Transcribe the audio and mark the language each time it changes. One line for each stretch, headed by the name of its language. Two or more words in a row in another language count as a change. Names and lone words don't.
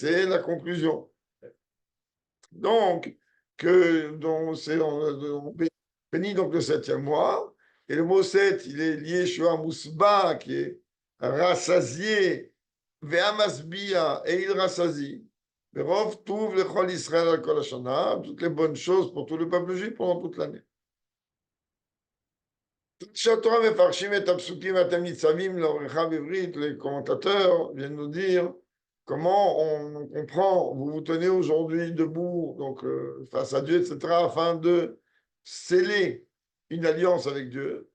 French: C'est la conclusion. Donc, on bénit donc le septième mois, et le mot 7, il est lié sur un mousba qui est rassasié, ve'amasbia, et il rassasie.
Hebrew: ברוב טוב לכל ישראל על כל השנה,
French: toutes les bonnes choses pour tout le peuple juif pendant toute l'année. Les commentateurs viennent nous dire comment on comprend, vous vous tenez aujourd'hui debout, donc face à Dieu, etc., afin de sceller une alliance avec Dieu.